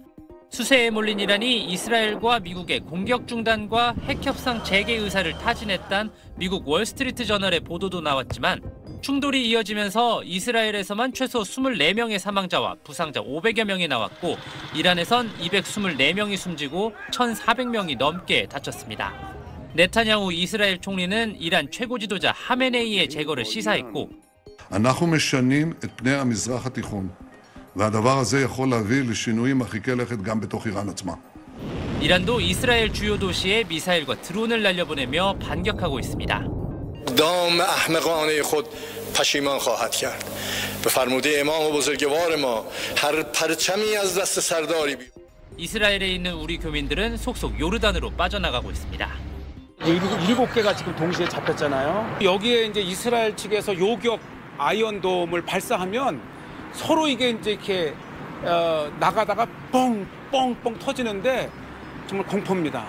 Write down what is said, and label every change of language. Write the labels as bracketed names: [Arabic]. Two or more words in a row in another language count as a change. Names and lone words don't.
[Korean] 수세에 몰린 이란이 이스라엘과 미국의 공격 중단과 핵협상 재개 의사를 타진했다는 미국 월스트리트 저널의 보도도 나왔지만 충돌이 이어지면서 이스라엘에서만 최소 24명의 사망자와 부상자 500여 명이 나왔고 이란에선 224명이 숨지고 1,400명이 넘게 다쳤습니다. 네타냐후 이스라엘 총리는 이란 최고 지도자 하메네이의 제거를 시사했고 [Hebrew] אנחנו משנים את פני המזרח התיכון והדבר הזה יכול להביא לשינויים מרחיקי לכת גם בתוך איראן עצמה. [Korean] 이란도 이스라엘 주요 도시에 미사일과 드론을 날려보내며 반격하고 있습니다. [Persian] دام احمقانه خود پشیمان خواهد کرد. به فرموده امام بزرگوار ما هر پرچمی از دست سرداری [Korean] 이스라엘에 있는 우리 교민들은 속속 요르단으로 빠져나가고 있습니다. 7개가 지금 동시에 잡혔잖아요. 여기에 이제 이스라엘 측에서 요격 아이언돔을 발사하면 서로 이게 이제 이렇게 나가다가 뻥뻥뻥 터지는데 정말 공포입니다.